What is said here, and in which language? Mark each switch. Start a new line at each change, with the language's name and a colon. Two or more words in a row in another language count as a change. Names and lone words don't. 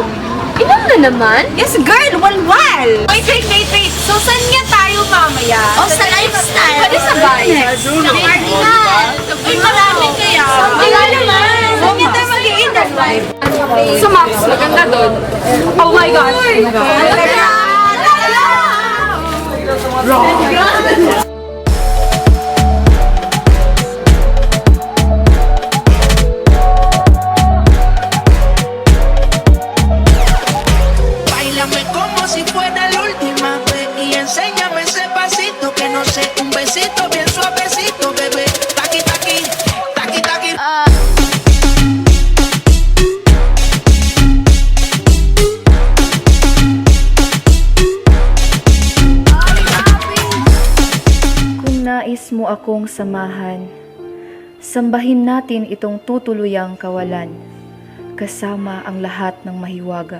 Filipino: Inom na naman?
English: Yes, girl!
Filipino: Walwal! Wait! So, saan nga tayo mamaya? Sa lifestyle. Pwede sa bayan. Sa Cardinal. Uy, marami kaya. Wala naman. Saan nga tayo mag-i-indan? Sa Max, maganda doon.
English: Oh my God!
Spanish: Báilame como si fuera la última vez y enséñame ese pasito que no sé, un besito bien suavecito, bebé. Taqui, taqui, taqui, taqui.
Filipino: Kung nais mo akong samahan, sambahin natin itong tutuluyang kawalan, kasama ang lahat ng mahiwaga.